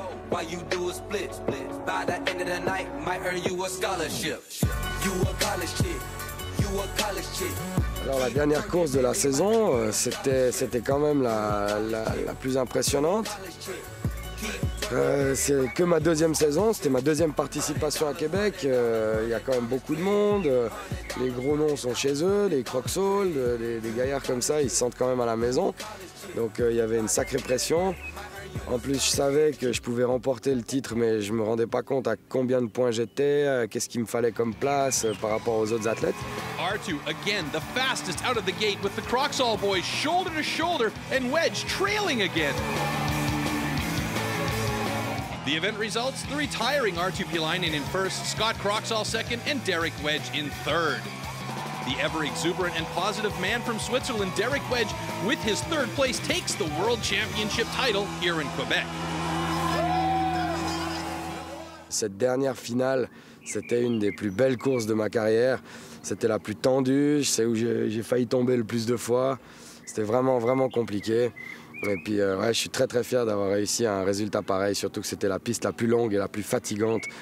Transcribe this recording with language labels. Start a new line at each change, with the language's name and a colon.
English: While you do a split, by the end of the night, might earn you a scholarship. You a college chick, you a college chick.
French: Alors la dernière course de la saison, c'était quand même la plus impressionnante. C'est que ma deuxième saison, c'était ma deuxième participation à Québec. Il y a quand même beaucoup de monde, les gros noms sont chez eux, les Croxall, des gaillards comme ça, ils se sentent quand même à la maison. Donc il y avait une sacrée pression. En plus, je savais que je pouvais remporter le titre, mais je ne me rendais pas compte à combien de points j'étais, qu'est-ce qu'il me fallait comme place par rapport aux autres athlètes.
English: R2, again, the fastest out of the gate with the Croxall boys shoulder to shoulder and Wedge trailing again. The event results, the retiring R2 Pilainen in first, Scott Croxall second, and Derek Wedge in third. The ever-exuberant and positive man from Switzerland, Derek Wedge, with his third place, takes the World Championship title here in Quebec.
French: Cette dernière finale, c'était une des plus belles courses de ma carrière. C'était la plus tendue, c'est où j'ai failli tomber le plus de fois. C'était vraiment, vraiment compliqué. Et puis, ouais, je suis très, très fier d'avoir réussi un résultat pareil, surtout que c'était la piste la plus longue et la plus fatigante.